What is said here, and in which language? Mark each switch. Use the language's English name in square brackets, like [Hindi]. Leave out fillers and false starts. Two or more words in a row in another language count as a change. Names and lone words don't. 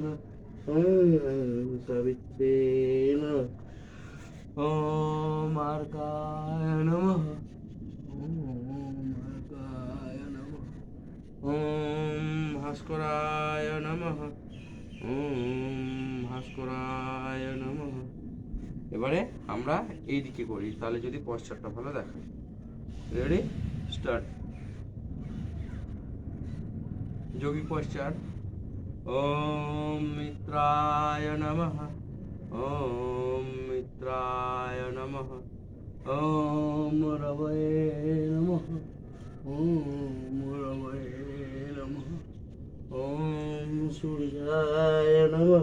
[Sanskrit] ওম সাবিত্রে নমঃ। ওম আর্কায় নমঃ। ওম আর্কায় নমঃ। ওম ভাস্করায় নমঃ। ওম ভাস্করায় নমঃ। [Bangla] এবারে আমরা এই দিকে করি, তাহলে যদি পশ্চাৎটা ভালো দেখায়। [English] ready, start. [Bangla] যোগী পশ্চাৎ। [Sanskrit] ওম মিত্রায় নমঃ। ওম মিত্রায় নমঃ। ওম রবয়ে নমঃ। ওম রবয়ে নমঃ। ওম সূর্যায় নমঃ।